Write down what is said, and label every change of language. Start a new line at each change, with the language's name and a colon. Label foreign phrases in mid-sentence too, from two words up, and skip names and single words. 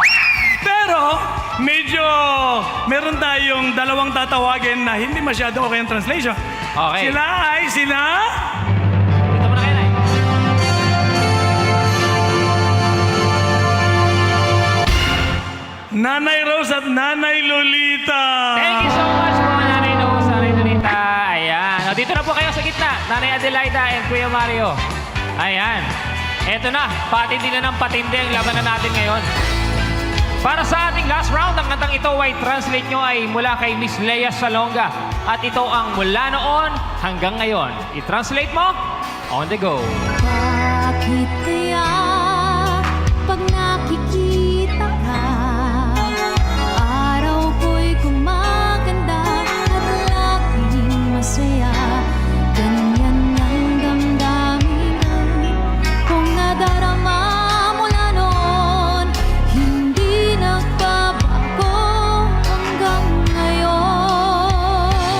Filipino: Pero, medyo meron tayong dalawang tatawagin na hindi masyado okay ang translation. Okay. Sila ay sila... Dito mo na kayo, Nay. Nanay Rose at Nanay Lolita.
English: Thank you so much
Filipino: po, Nanay Rose, Nanay Donita. Ayan. O, dito na po kayo sa gitna. Nanay Adelaida and Kuya Mario. Ayan. Eto na. Patindi na ng patindi ang labanan natin ngayon. Para sa ating
English: last round,
Filipino: ang kantang ito ay translate nyo ay mula kay Miss Lea Salonga. At ito ang mula noon hanggang ngayon. I-translate mo,
English: on the go.
Filipino: Bakit kaya pag nakikita ka, araw ko'y gumaganda at laging masaya. Ganyan ang damdamin kung nadarama mula noon, hindi nagbabago hanggang ngayon.